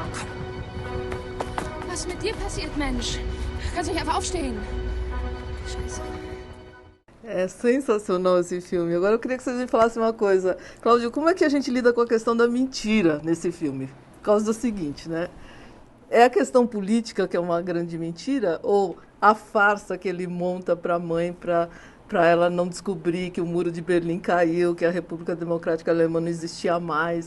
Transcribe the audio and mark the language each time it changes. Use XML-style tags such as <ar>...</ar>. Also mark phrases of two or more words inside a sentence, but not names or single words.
<de>Was ist mit dir passiert, Mensch? Kannst du nicht einfach aufstehen? Scheiße.</de> <pt>É sensacional esse filme. Agora eu queria que vocês me falassem uma coisa. Cláudio, como é que a gente lida com a questão da mentira nesse filme? Por causa do seguinte, né? É a questão política que é uma grande mentira ou a farsa que ele monta para a mãe para ela não descobrir que o Muro de Berlim caiu, que a República Democrática Alemã não existia mais?</pt>